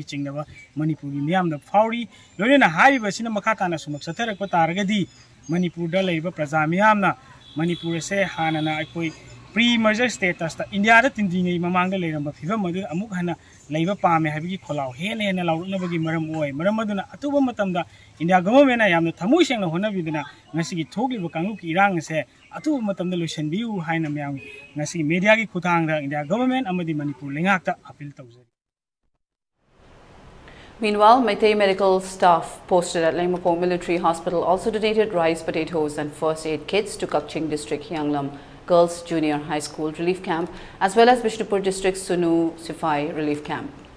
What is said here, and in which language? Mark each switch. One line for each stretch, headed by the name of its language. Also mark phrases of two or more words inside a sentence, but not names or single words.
Manipuri: chingnaba Manipur gi myam da phawri lonena haiba sina makata na sumak sathara ko taragadi Manipur da leiba praja myamna Manipur se hanana akoi
English: pre-merger status
Manipuri: ta India da tindingai mamang da leiramba phibam adu amuk hana leiba pame habigi kholao hena laurunabagi maram oi maram aduna atuba matamda India government na yamna thamoi sengna honabiduna ngasi thogli kanglu ki irang se atuba matamda losenbiu haina myam ngasi media gi khutangda India government amadi Manipur lengakta appeal tawjari.
English: Meanwhile, Meitei medical staff posted at Lengmapong Military Hospital also donated rice, potatoes and first aid kits to Kakching District Hyanglam Girls Junior High School Relief Camp as well as Bishnupur District's Sunu Sifai Relief Camp.